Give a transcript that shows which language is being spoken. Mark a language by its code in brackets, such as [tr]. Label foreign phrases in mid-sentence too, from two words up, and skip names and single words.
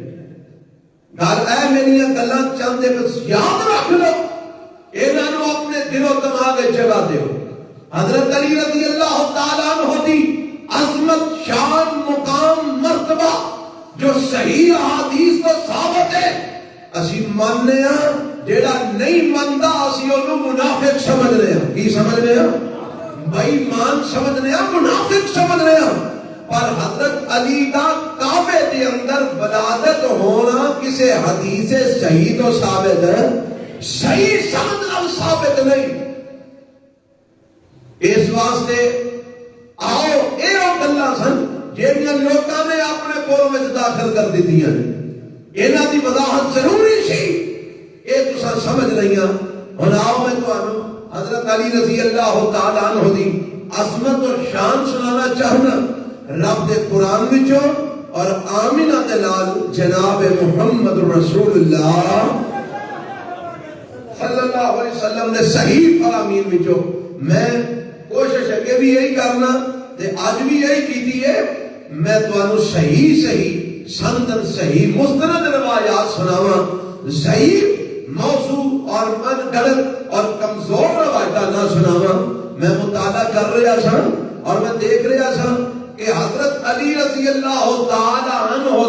[pa] گل اے میری گلاں چند یاد رکھ لو، انہاں اپنے دل و دماغ جگہ دیو۔ حضرت علی [ar] رضی اللہ تعالی عنہ [pa] دی عظمت، شان، مقام، مرتبہ جو صحیح احادیث تو ثابت ہے اسی ماننے ہاں، جیڑا نہیں ماندا اسی اونوں منافق سمجھنے ہاں۔ کی سمجھنے ہاں؟ بے ایمان سمجھنے ہاں، منافق سمجھنے ہاں۔ پر حضرت علی دا کعبے دے اندر ولادت ہونا کسے حدیث صحیح تو ثابت ہے، صحیح سند نال ثابت نہیں۔ اس واسطے آؤ اے او گلاں سن جہڑیاں لوکاں نے اپنے کول وچ داخل کر دتیاں نے، انہاں دی وضاحت ضروری سی، اے تساں سمجھ لئیاں۔ ہن آؤ میں تانوں حضرت علی [ar] رضی اللہ تعالی عنہ [pa] دی عظمت اور شان سنانا چاہنا رب دے قرآن وچوں اور آمینہ دے نال جناب محمد رسول اللہ [ar] صلی اللہ علیہ وسلم [pa] نے صحیح فرامین وچوں۔ میں کوشش اگے بھی یہی کرنا تے اج بھی یہی کیتی ہے، میں تانوں صحیح سندن صحیح مستند روایات سناواں، صحیح موضوع اور من گڑت اور کمزور روایتاں نہ سناواں۔ میں مطالعہ کر رہا سا اور میں دیکھ رہا سا کہ حضرت علی [ar] رضی اللہ تعالی عنہ